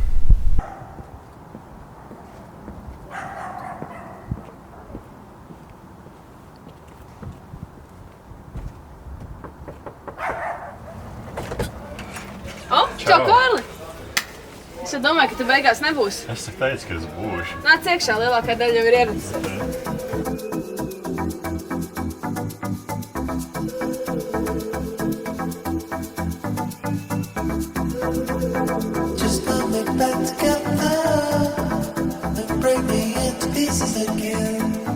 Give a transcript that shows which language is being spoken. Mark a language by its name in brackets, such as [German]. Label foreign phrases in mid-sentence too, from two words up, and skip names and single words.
[Latvian] Čau, Kārli! Es domāju, ka tu beigās nebūsi. Es teicu, ka es būšu. Nāc iekšā, lielākā daļa jau ir ieradusies. [English] Just put me back together and break me into pieces again.